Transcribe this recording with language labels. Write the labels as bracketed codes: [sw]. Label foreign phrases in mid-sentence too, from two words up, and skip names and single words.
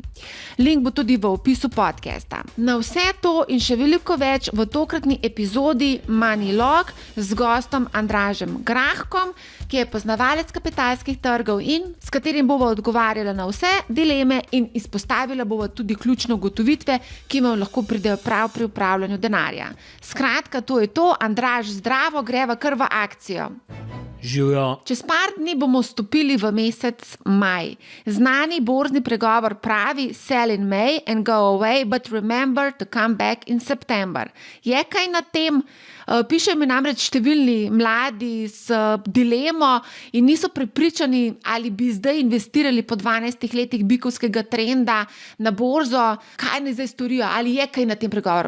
[sl] Link bo tudi v opisu podcasta. Na vse to in še veliko več v tokratni epizodi Money Log z gostom Andražem Grahkom, ki je poznavalec kapitalskih trgov in s katerim bova odgovarjala na vse dileme in izpostavila bova tudi ključne ugotovitve, ki vam lahko pridejo prav pri upravljanju denarja. Skratka, to je to. Andraž, zdravo, greva kar v akcijo. Živjo. Čez par dni bomo vstopili v mesec maj. Znani borzni pregovor pravi [en] sell in May and go away, but remember to come back in September. [sl] Je kaj na tem? Pišejo mi namreč številni mladi s dilemo in niso prepričani, ali bi zdaj investirali po 12 letih bikovskega trenda na borzo. Kaj naj zdaj storijo? Ali je kaj na tem pregovoru?